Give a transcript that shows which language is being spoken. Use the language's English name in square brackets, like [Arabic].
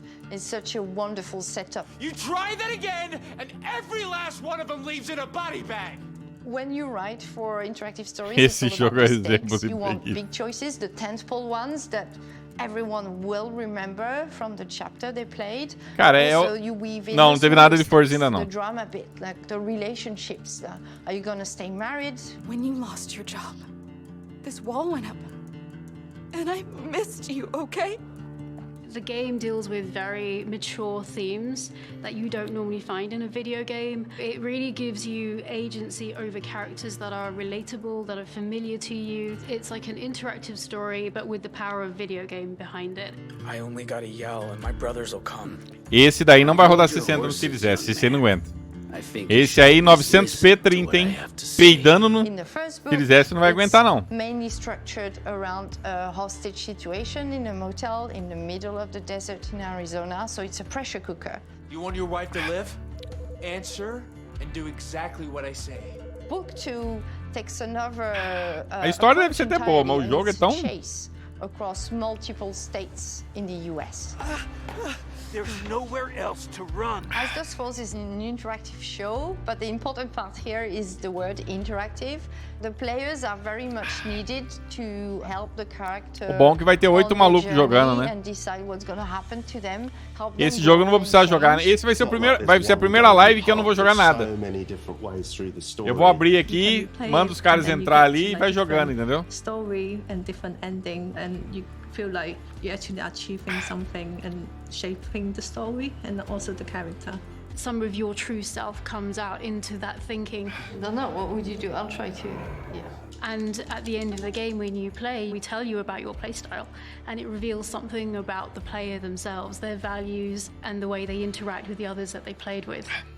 [English] It's such a wonderful setup. You try that again, and every last one of them leaves in a body bag. When you write for interactive stories, [Portuguese] esse jogo é exemplo de [English] you want big choices, the tentpole ones that everyone will remember from the chapter they played. [Portuguese] Cara, não teve nada de Forza ainda não. [English] The drama bit, like the relationships. Are you gonna stay married? When you lost your job, this wall went up, and I missed you. Okay. The game deals with very mature themes that you don't normally find in a video game. It really gives you agency over characters that are relatable, that are familiar to you. It's like an interactive story, but with the power of video game behind it. I only gotta yell and my brothers will come. [Portuguese] Esse daí não vai rodar 60 no Series S, se você não aguenta. Esse aí 900p30, hein? Peidando no Series S não vai aguentar não. [English] Mainly structured around a hostage situation in a motel in the middle of the desert in Arizona, so it's a pressure cooker. You want your wife to live? Answer and do exactly what I say. Book 2 takes another [Portuguese] a história deve ser até boa, mas o jogo é tão [English] across multiple states in the US. There's nowhere else to run. As Dusk Falls is an interactive show, but the important part here is the word interactive. The players are very much needed to help the character. [Portuguese] O bom é que vai ter 8 malucos jogando, né? [English] And decide what's going to happen to them. [Portuguese] Esse jogo eu não vou precisar jogar, né? Esse vai ser a primeira live que eu não vou jogar nada. Eu vou abrir aqui, mando os caras entrar ali e vai jogando, entendeu? [English] Story and different ending and you feel like you're actually achieving something and shaping the story and also the character. Some of your true self comes out into that thinking. No, what would you do? I'll try to, yeah. And at the end of the game, when you play, we tell you about your playstyle, and it reveals something about the player themselves, their values, and the way they interact with the others that they played with.